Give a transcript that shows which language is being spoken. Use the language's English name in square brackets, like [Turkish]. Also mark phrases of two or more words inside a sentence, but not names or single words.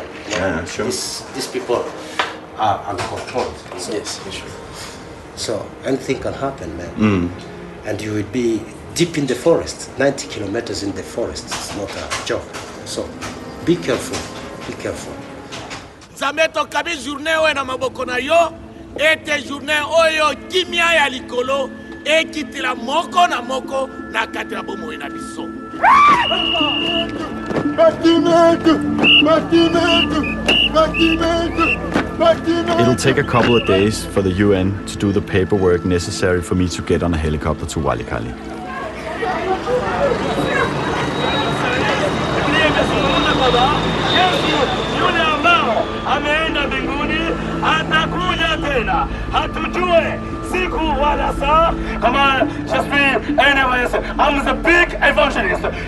[English] Yeah, sure. These people are uncontrolled. Yes, sure. So anything can happen, man. And you will be deep in the forest, 90 kilometers in the forest. It's not a joke. So be careful, be careful. [Lingala] Zameto kabi journée oyo na maboko na yo, ete journée oyo kimia ya likolo, ekitila moko na moko na katila bomo na biso. [English] It'll take a couple of days for the UN to do the paperwork necessary for me to get on a helicopter to Walikali. I'm the big evangelist.